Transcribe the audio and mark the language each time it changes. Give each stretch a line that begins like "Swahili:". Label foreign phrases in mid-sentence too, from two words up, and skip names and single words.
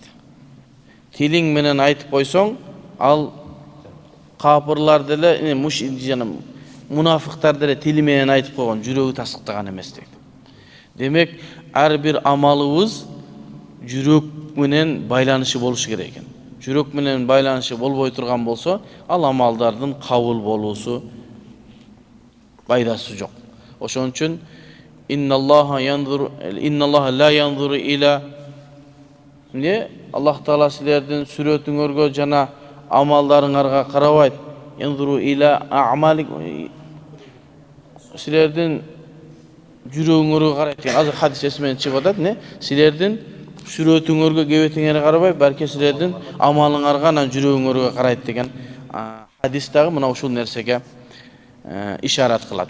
Kyrgyz: Тилиң менен айтып койсоң, ал капырлар деле, мунафыктар деле тили менен айтып койгон, жүрөгү тасдыктаган эмес дейт. Демек, ар бир амалыбыз жүрөк менен байланышы болушу керек экен. Жүрөк менен байланышы болбой турган болсо, ал амалдардын кабыл болуусу пайдасы жок. Ошон үчүн
Arabic: إن الله لا ينظر إلى
Kyrgyz: Аллах Таала силердин сүрөтүңөргө жана амалдарыңарга карабайт.
Arabic: ينظر إلى أعمالك,
Kyrgyz: силердин жүрөгүңөргө карайт деген азыр хадис эсимен чыгып атат, силердин сүрөтүңөргө, кебетиңерге карабай, балки силердин амалыңарга, анан жүрөгүңөргө карайт деген хадис дагы мына ушул нерсеге ишарат кылат.